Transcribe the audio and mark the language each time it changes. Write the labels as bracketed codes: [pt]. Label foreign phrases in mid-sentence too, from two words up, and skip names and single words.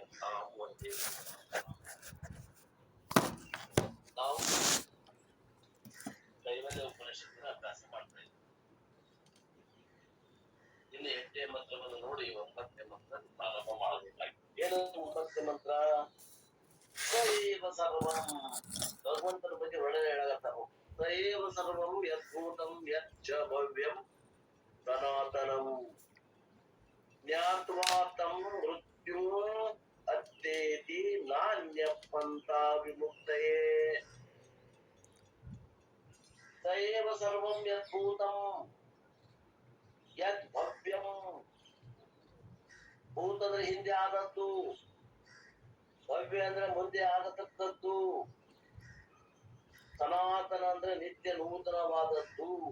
[kn] ಒಂದೇ ನಾವು ಕೈವಲ್ಯ ಉಪನಿಷತ್ತಿನ ಅಭ್ಯಾಸ ಮಾಡ್ತಾ ಇದ್ದೀವಿ. ಇನ್ನು 8ನೇ ಮಂತ್ರವನ್ನು ನೋಡಿ 9ನೇ ಮಂತ್ರ ಪ್ರಾರಂಭ ಮಾಡಬೇಕಾಗಿದೆ. ಏನು 9ನೇ ಮಂತ್ರ? [sa] ಸೈವ ಸರ್ವಂ, [kn] ಭಗವಂತನ ಬಗ್ಗೆ ಒಳ್ಳೆ ಹೇಳಕತ್ತಾರು. [sa] ಸೈವ ಸರ್ವಂ ಯದ್ಭೂತಂ ಯಚ್ಚ ಭವ್ಯಂ ಸನಾತನಂ ಜ್ಞಾತ್ವಾ ತಂ ಮೃತ್ಯು ಅತ್ತೇತಿ ನಾನ್ಯ ಪಂಥ ವಿಮುಕ್ತಯೇ. ಸೈವ ಸರ್ವಂ ಯದ್ಭೂತಂ ಯದ್ ಭವ್ಯಂ, [kn] ಭೂತ ಅಂದ್ರೆ ಹಿಂದೆ ಆದದ್ದು, ಭವ್ಯ ಅಂದ್ರೆ ಮುಂದೆ ಆಗತಕ್ಕದ್ದು, ಸನಾತನ ಅಂದ್ರೆ ನಿತ್ಯ ನೂತನವಾದದ್ದು.